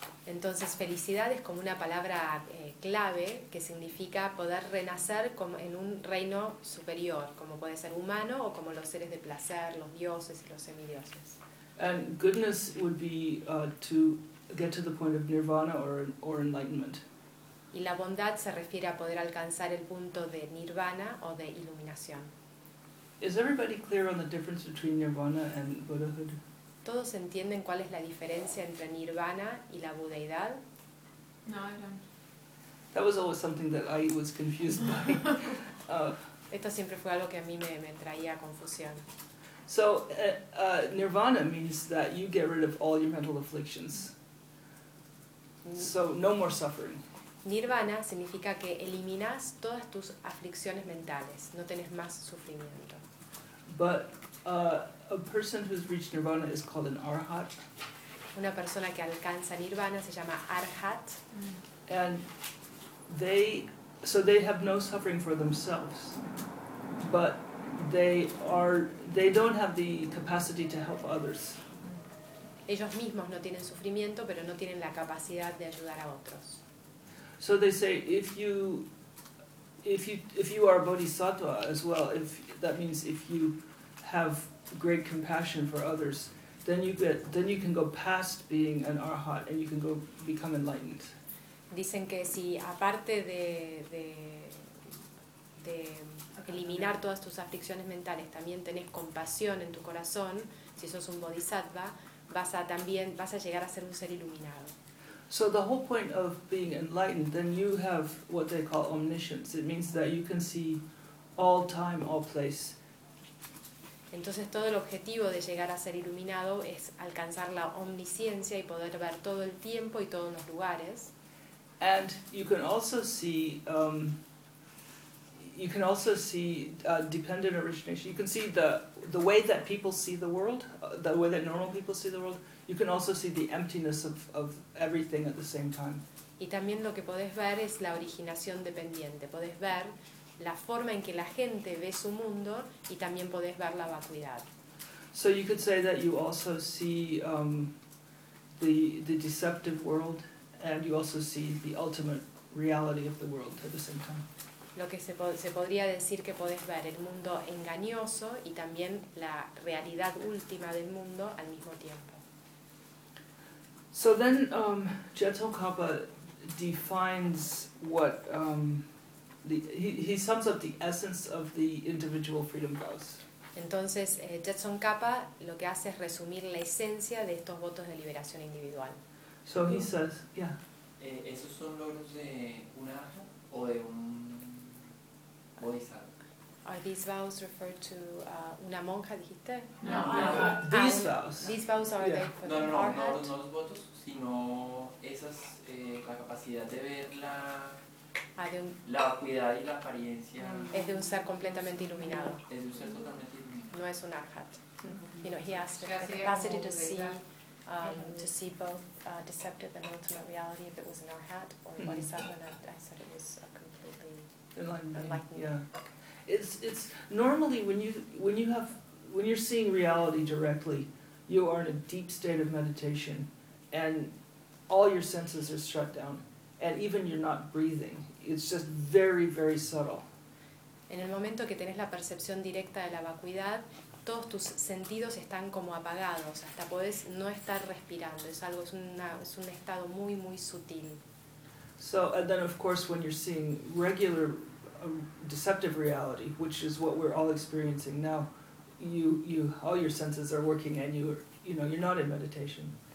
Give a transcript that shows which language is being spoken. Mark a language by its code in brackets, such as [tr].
[es] Entonces, felicidad es como una palabra clave que significa poder renacer como en un reino superior, como puede ser humano o como los seres de placer, los dioses y los semidioses. [en] And goodness would be to get to the point of nirvana or enlightenment. [es] Y la bondad se refiere a poder alcanzar el punto de nirvana o de iluminación. [en] Is everybody clear on the difference between nirvana and Buddhahood? [es] ¿Todos entienden cuál es la diferencia entre nirvana y la budeidad? [en] No, I don't. That was always something that I was confused by. [es] Esto siempre fue algo que a mí me traía confusión. [en] So, nirvana means that you get rid of all your mental afflictions. So, no more suffering. [es] Nirvana significa que eliminas todas tus aflicciones mentales. No tenés más sufrimiento. [en] But a person who's reached nirvana is called an arhat. [es] Una persona que alcanza nirvana se llama arhat. [en] And they have no suffering for themselves, but they don't have the capacity to help others. [es] ellos mismos no tienen sufrimiento, pero no tienen la capacidad de ayudar a otros. [en] So they say, if you are bodhisattva as well, if that means if you have great compassion for others, then you can go past being an arhat and you can go become enlightened. [es] Dicen que si aparte de eliminar todas tus aflicciones mentales, también tenés compasión en tu corazón, si sos un bodhisattva, vas a llegar a ser un ser iluminado. [en] So the whole point of being enlightened, then you have what they call omniscience. It means that you can see all time, all place. [es] Entonces todo el objetivo de llegar a ser iluminado es alcanzar la omnisciencia y poder ver todo el tiempo y todos los lugares. [en] And you can also see dependent origination. You can see the way that people see the world, the way that normal people see the world. You can also see the emptiness of everything at the same time. [es] Y también lo que podés ver es la originación dependiente. Podés ver la forma en que la gente ve su mundo y también podés ver la vacuidad. [en] So you could say that you also see the deceptive world, and you also see the ultimate reality of the world at the same time. [es] Lo que se podría decir que podés ver el mundo engañoso y también la realidad última del mundo al mismo tiempo. [en] So then Jeto Kapa defines what he sums up the essence of the individual freedom vows. [es] Entonces Jetson Kapa lo que hace es resumir la esencia de estos votos de liberación individual. [en] So he says, yeah. [es] ¿Esos son logros de un arhat o de un bodhisattva? [en] Are these vows referred to [es] una monja, dijiste? [en] No. These vows. These vows are they for the arhat? [es] No, los votos, sino esas la capacidad de ver la vacuidad y la apariencia. Es de un ser completamente iluminado. Es de un ser totalmente iluminado. No es un arhat. [en] Mm-hmm. You know, he has the capacity to see. To see both deceptive and ultimate reality, if it was an arhat or a bodhisattva, and I said it was a completely enlightened. Yeah, it's normally when you're seeing reality directly, you are in a deep state of meditation, and all your senses are shut down, and even you're not breathing. It's just very, very subtle. [es] En el momento que tenés la percepción directa de la vacuidad, todos tus sentidos están como apagados, hasta podés no estar respirando. Es algo, es un estado muy, muy sutil. [en] So, and then of course when you're seeing regular deceptive reality, which is what we're all experiencing now, you all your senses are working and you're not in meditation.